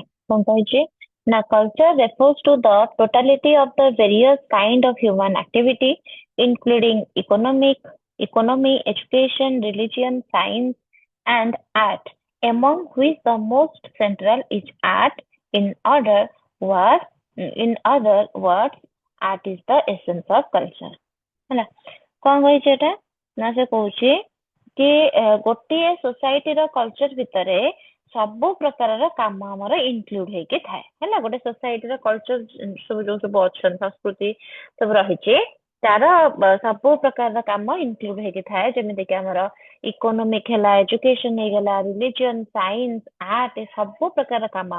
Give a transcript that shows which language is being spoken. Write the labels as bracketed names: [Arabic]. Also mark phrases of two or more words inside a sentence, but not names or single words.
[English] Pankaj, now culture refers to the totality of the various kind of human activity, including economy, education, religion, science, and art, among which the most central is art. In other words, in other words, art is the essence of culture. [Odia] ହେଲା କଣ କହିଛି ଏଟା ନା ସେ କହୁଛି କି ଗୋଟିଏ ସୋସାଇଟିର କଲଚର ଭିତରେ ସବୁ ପ୍ରକାରର କାମ ଆମର ଇନକ୍ଲୁଡ ହେଇକି ଥାଏ ହେଲା ଗୋଟେ ସୋସାଇଟିର କଲଚର ସବୁ ଯୋଉ ସବୁ ଅଛନ୍ତି ସଂସ୍କୃତି ସବୁ ରହିଛି ତାର ସବୁ ପ୍ରକାରର କାମ ଇନକ୍ଲୁଡ ହେଇକି ଥାଏ ଯେମିତିକି ଆମର ଇକୋନୋମିକ ହେଲା ଏଜୁକେସନ ହେଇଗଲା [English] religion science art [Odia] ଏ ସବୁ ପ୍ରକାର କାମ